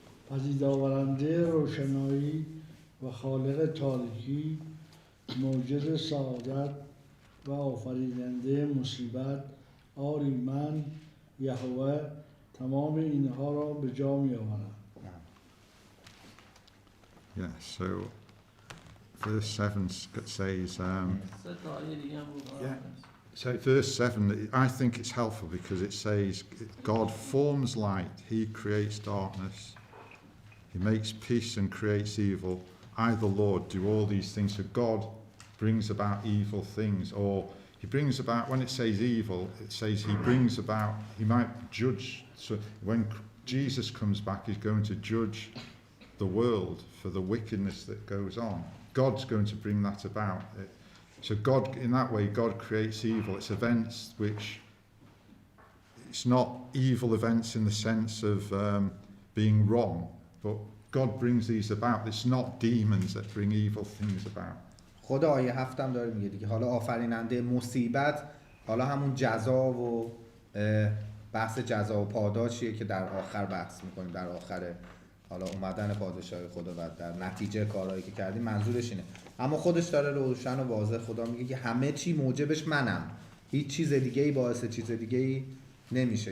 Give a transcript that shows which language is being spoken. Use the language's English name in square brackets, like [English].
[Persian] پدیدآورنده روشنایی و خالق تاریکی، موجد سعادت و آفریننده مصیبت، آری من یهوه تمام اینها را به جا می آورم. [English] Yeah, so verse 7 says, so verse 7, I think it's helpful because it says God forms light, He creates darkness, He makes peace and creates evil. I, the Lord, do all these things. So God brings about evil things, or He brings about, when it says evil, it says He brings about, He might judge. So when Jesus comes back, He's going to judge the world for the wickedness that goes on. God's going to bring that about. So God, in that way, God creates evil. It's events which, it's not evil events in the sense of being wrong, but God brings these about. It's not demons that bring evil things about. [Persian] خدا آیه 7 هم داره میگه دیگه، حالا آفریننده مصیبت، حالا همون جزا و بحث جزا و پاداشیه که در آخر بحث میکنیم، در آخر حالا اومدن پادشاهی خدا و در نتیجه کارهایی که کردیم، منظورش اینه. اما خودش داره روشن و واضح خدا میگه که همه چی موجبش منم، هیچ چیز دیگه ای باعث چیز دیگه ای نمیشه.